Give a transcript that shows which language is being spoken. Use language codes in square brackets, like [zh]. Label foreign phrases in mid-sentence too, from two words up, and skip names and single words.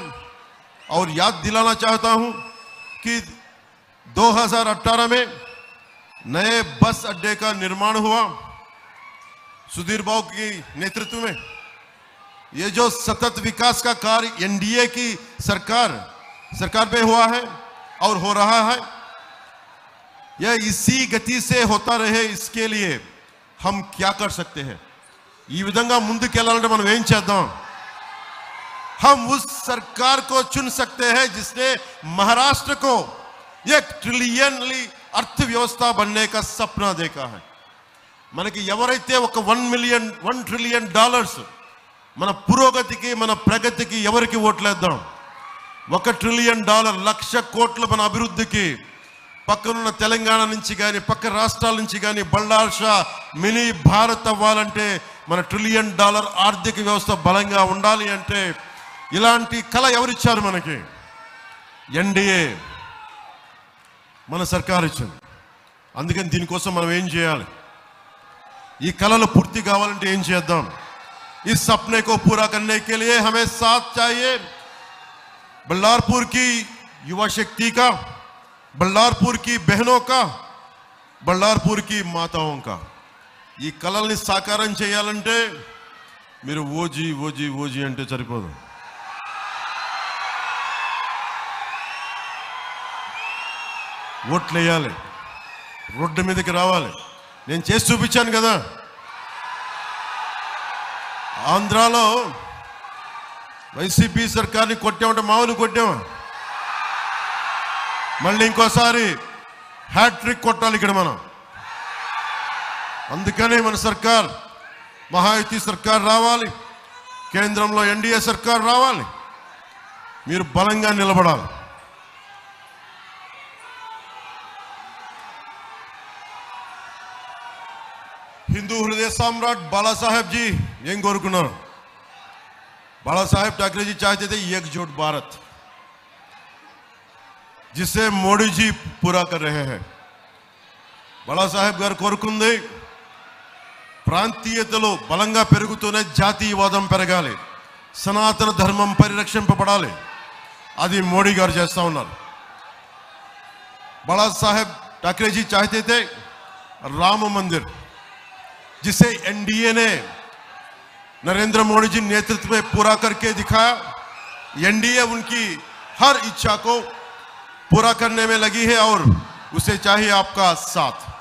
[hi] और याद दिलाना चाहता हूं कि 2018 में नए बस अड्डे का निर्माण हुआ सुधीर बाबू की नेतृत्व में। ये जो सतत विकास का कार्य NDA की सरकार पे हुआ है और हो रहा है, यह इसी गति से होता रहे, इसके लिए हम क्या कर सकते हैं? [te] ఈ విధంగా ముందుకెళ్ళాలంటే మనం ఏం చేద్దాం? [hi] हम उस सरकार को चुन सकते हैं जिसने महाराष्ट्र को $1 ट्रिलियन अर्थव्यवस्था बनने का सपना देखा है। [te] మనకి ఎవరైతే ఒక $1 ట్రిలియన్ మన పురోగతికి మన ప్రగతికి ఎవరికి ఓట్లేద్దాం? $1 ట్రిలియన్ 1,00,000 కోట్లు మన అభివృద్ధికి పక్కనున్న తెలంగాణ నుంచి కానీ పక్క రాష్ట్రాల నుంచి కానీ బళ్ళార్షా మినీ భారత్ అవ్వాలంటే మన $1 ట్రిలియన్ ఆర్థిక వ్యవస్థ బలంగా ఉండాలి అంటే ఇలాంటి కళ ఎవరిచ్చారు మనకి? NDA మన సర్కార్ ఇచ్చింది। అందుకని దీనికోసం మనం ఏం చేయాలి? ఈ కళలు పూర్తి కావాలంటే ఏం చేద్దాం? [hi] इस सपने को पूरा करने के लिए हमें साथ चाहिए बल्लारपुर की युवा शक्ति का, बल्लारपुर की बहनों का, बल्लारपुर की माताओं का। [te] ఈ కళల్ని సాకారం చేయాలంటే మీరు ఓజీ అంటే సరిపోదు। ఓట్లు వేయాలి, రోడ్డు మీదకి రావాలి। నేను చేసి చూపించాను కదా, ఆంధ్రాలో వైసీపీ సర్కార్ని కొట్టామంటే మామూలు కొట్టామా? మళ్ళీ ఇంకోసారి హ్యాట్రిక్ కొట్టాలి ఇక్కడ మనం। అందుకనే మన సర్కార్ మహాయుతి సర్కార్ రావాలి, కేంద్రంలో NDA సర్కార్ రావాలి, మీరు బలంగా నిలబడాలి। [hi] हिंदू हृदय सम्राट बाला साहेब जी [te] ఏం కోరుకున్నారు? [hi] बाला साहेब ठाकरे जी चाहते थे एकजुट भारत, जिसे मोदी जी पूरा कर रहे हैं। [te] बाला साहेब గారు కోరుకుంది ప్రాంతీయతలు బలంగా పెరుగుతూనే జాతీయవాదం పెరగాలి, సనాతన ధర్మం పరిరక్షింపబడాలి। అది మోడీ గారు చేస్తా ఉన్నారు। [hi] बाला साहेब ठाकरे जी चाहते थे राम मंदिर, जिसे NDA ने नरेंद्र मोदी जी नेतृत्व में पूरा करके दिखाया। NDA उनकी हर इच्छा को पूरा करने में लगी है और उसे चाहिए आपका साथ।